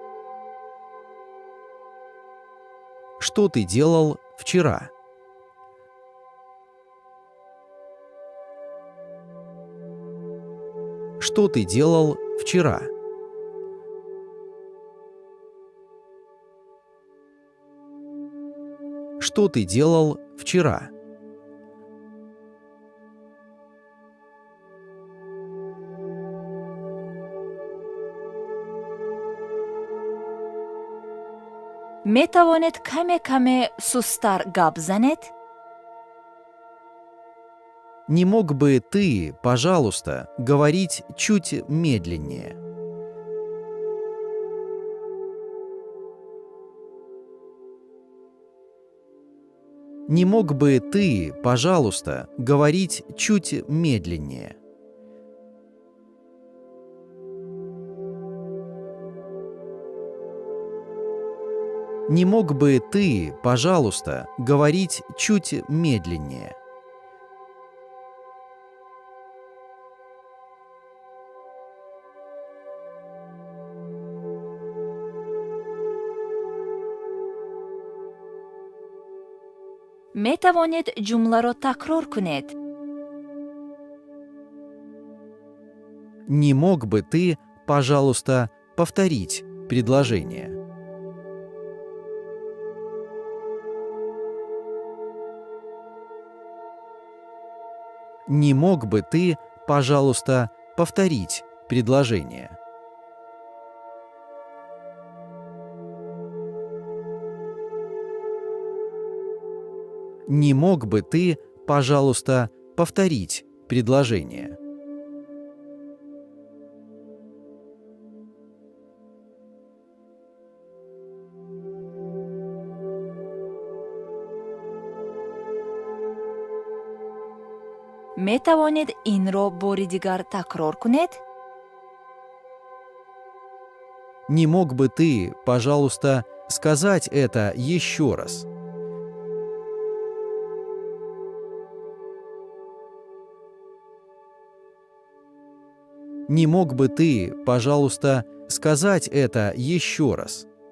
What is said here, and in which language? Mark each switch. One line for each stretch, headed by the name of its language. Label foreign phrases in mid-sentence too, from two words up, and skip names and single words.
Russian: Что ты делал вчера? Что ты делал вчера? Что ты делал вчера?
Persian: می‌توانید کمی سست‌تر گپ زنید؟
Russian: Не мог бы ты, пожалуйста, говорить чуть медленнее? Не мог бы ты, пожалуйста, говорить чуть медленнее? Не мог бы ты, пожалуйста, говорить чуть медленнее?
Persian: می‌توانید جمله را تکرار کنید.
Russian: Не мог бы ты, пожалуйста, повторить предложение? Не мог бы ты, пожалуйста, повторить предложение? Не мог бы ты, пожалуйста, повторить предложение?
Persian: می‌توانید این را بار دیگر تکرار کنید؟
Russian: Не мог бы ты, пожалуйста, сказать это еще раз? Не мог бы ты, пожалуйста, сказать это еще раз?